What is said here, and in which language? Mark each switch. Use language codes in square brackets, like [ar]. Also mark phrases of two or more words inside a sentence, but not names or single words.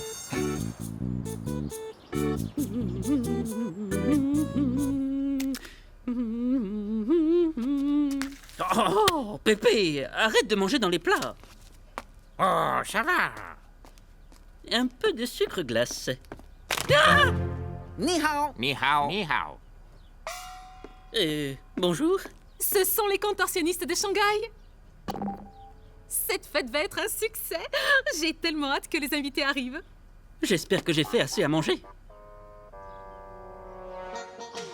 [fr] Oh, Pépé, arrête de manger dans les plats. Oh, ça va. Un peu de sucre glace. [zh] Ni hao. Ni hao. Ni hao. [fr] Bonjour. Ce sont les contorsionnistes de Shanghai. Cette fête va être un succès. J'ai tellement hâte que les invités arrivent. J'espère que j'ai fait assez à manger.